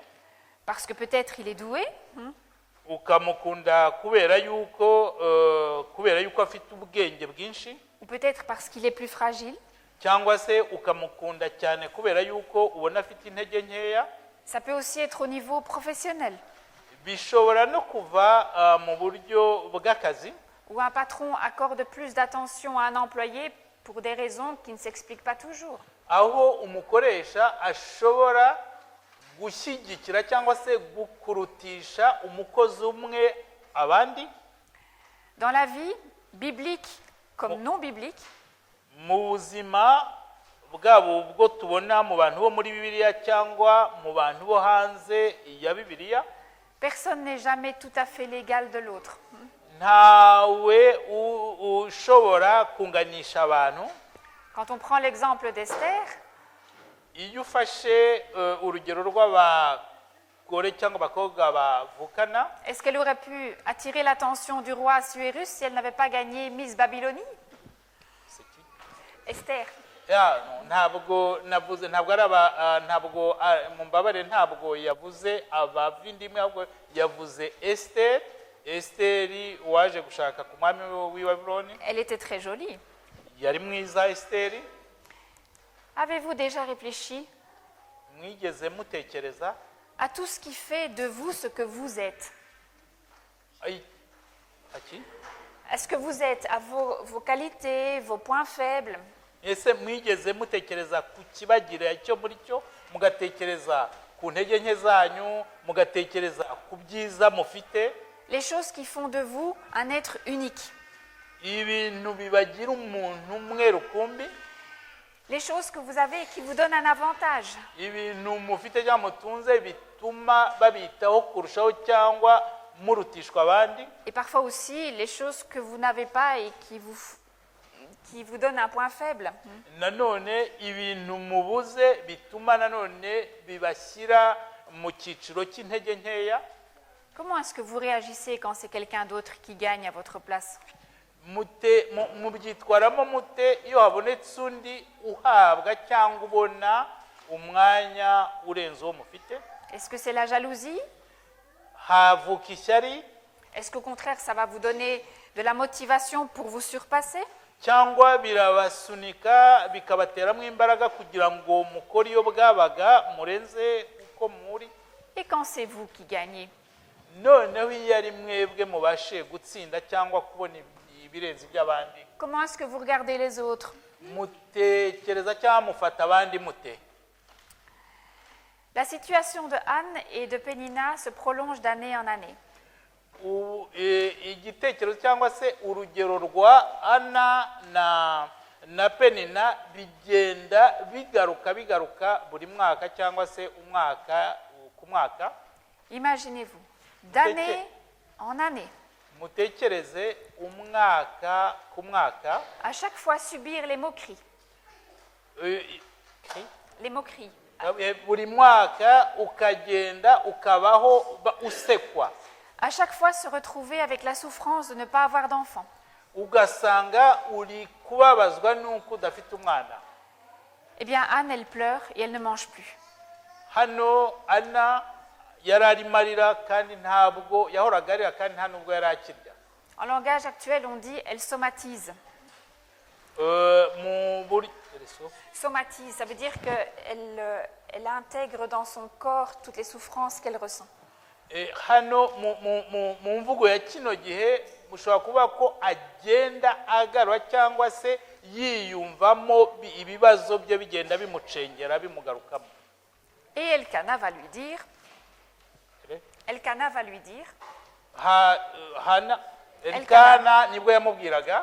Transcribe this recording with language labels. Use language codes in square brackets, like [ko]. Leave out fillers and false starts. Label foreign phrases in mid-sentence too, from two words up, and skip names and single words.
[fr] Parce que peut-être il est doué, [rw] ukamukunda kubera yuko afite ubwenge bwinshi, [fr] ou peut-être parce qu'il est plus fragile. [rw] cyangwa se ukamukunda cyane kubera yuko ubona afite intege nkeya. [fr] Ça peut aussi être au niveau professionnel, [rw] Bishobora no kuva mu buryo bw'akazi, [fr] où un patron accorde plus d'attention à un employé pour des raisons qui ne s'expliquent pas toujours. [rw] aho umukoresha ashobora gushyigikira cyangwa se gukurutisha umukozi umwe abandi. [fr] Dans la vie, biblique comme non biblique, [rw] Mu buzima bwabo ubwo tubona mu bantu bo muri Bibiliya cyangwa mu bantu bo hanze ya Bibiliya, [fr] personne n'est jamais tout à fait l'égal de l'autre. [rw] ntawe ushobora kunganisha abantu. [fr] Quand on prend l'exemple d'Esther, [rw] Iyo ufashe urugero rw'abagore cyangwa abakobwa bavukana, [fr] est-ce qu'elle aurait pu attirer l'attention du roi Assuérus si elle n'avait pas gagné Miss Babylonie? [rw] Esther. ntabwo navuze, ntabwo ari ntabwo mumbabare, ntabwo yavuze abavindimwe, ahubwo yavuze Esther. Esteri waje gushaka ku mwami w'i Babuloni. [fr] Elle était très jolie. [rw] Yari mwiza Esteri. [fr] Avez-vous déjà réfléchi [rw] Mwigeze mutekereza [fr] à tout ce qui fait de vous ce que vous êtes? Est-ce que vous êtes à vos qualités, vos points faibles? [rw] Ese mwigeze mutekereza ku kibagira icyo muri cyo, mugatekereza ku ntege nke zanyu, mugatekereza ku byiza mufite? [fr] Les choses qui font de vous un être unique. [rw] Ibintu bibagira umuntu umwe rukumbi, [fr] Les choses que vous avez et qui vous donnent un avantage. [rw] ibintu mufite cyangwa mutunze bituma babitaho kurushaho cyangwa murutishwa abandi. [fr] Et parfois aussi les choses que vous n'avez pas et qui vous donnent un point faible. [rw] Nanone ibintu mubuze bituma nanone bibashyira mu cyiciro cy'intege nkeya. [fr] Comment est-ce que vous réagissez quand c'est quelqu'un d'autre qui gagne à votre place? [rw] Mubyitwaramo mute iyo habonetse undi uhabwa cyangwa ubona umwanya urenze uwo mufite? [fr] Est-ce que c'est la jalousie? [rw] Havuka ishyari, [fr] Est-ce qu'au contraire ça va vous donner de la motivation pour vous surpasser? [rw] cyangwa birabasunika bikabateramo imbaraga kugira ngo mukore iyo bwabaga murenze uko muri? [fr] Et quand c'est vous qui gagnez? [rw] Noneho iyo ari mwebwe mubashe gutsinda cyangwa kubona ibirenze iby'abandi, [fr] Comment est-ce que vous regardez les autres? [rw] mutekereza cyangwa mufata abandi mute? [fr] La situation de Anne et de Pénina se prolonge d'année en année. [rw] Igitekerezo cyangwa se urugero rwa Ana na Penina bigenda bigaruka buri mwaka cyangwa se umwaka ku mwaka. [fr] Imaginez-vous, d'année en année, [rw] Mutekereze umwaka ku mwaka, [fr] à chaque fois subir les moqueries. Les moqueries. [rw] buri mwaka ukagenda ukabaho usekwa, [fr] À chaque fois se retrouver avec la souffrance de ne pas avoir d'enfant. [rw] ugasanga uri kubabazwa nuko udafite umwana. [fr] Eh bien, Anne, elle pleure et elle ne mange plus. [rw] Hano Ana yari arimo arira kandi ntabwo yahoraga arira kandi nta nubwo yari akirya. [fr] En langage actuel, on dit elle somatise. Somatise, ça veut dire qu'elle intègre dans son corps toutes les souffrances qu'elle ressent. [rw] Hano mu mvugo ya kino gihe mushobora kuba ko agenda agarura cyangwa se yiyumvamo ibibazo bye bigenda bimucengera bimugarukamo. [fr] Et Elkana va lui dire, [rw] Elkana nibwo yamubwiraga,